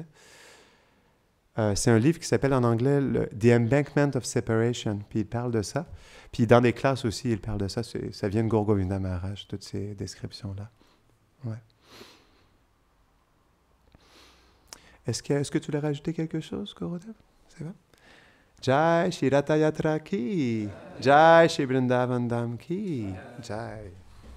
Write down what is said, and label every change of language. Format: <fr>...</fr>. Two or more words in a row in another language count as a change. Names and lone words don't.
<fr>C'est un livre qui s'appelle en anglais The Embankment of Separation. Puis il parle de ça. Puis dans des classes aussi, il parle de ça. Ça vient de Gaur Govinda Maharaj, toutes ces descriptions-là. Ouais. Est-ce que tu voulais rajouter quelque chose, Gaurodev? C'est bon?</fr> <hi>जय श्री रथ यात्रा की, जय श्री वृन्दावन धाम की, जय.</hi>